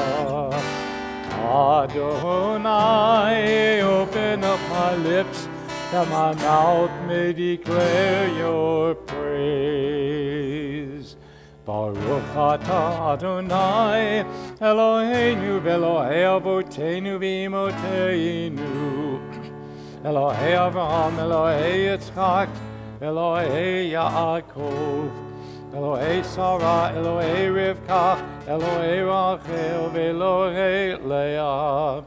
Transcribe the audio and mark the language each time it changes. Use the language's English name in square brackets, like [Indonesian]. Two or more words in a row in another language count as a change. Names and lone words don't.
[Hebrew] Adonai, [English] open up my lips that my mouth may declare your praise. [Hebrew] ברוך אתה אדני אלהינו ואלהי אבותינו ואמותינו אלהי אברהם, אלהי יצחק, אלהי יעקב, אלהי שרה, אלהי רבקה, אלהי רחל, ואלהי לאה.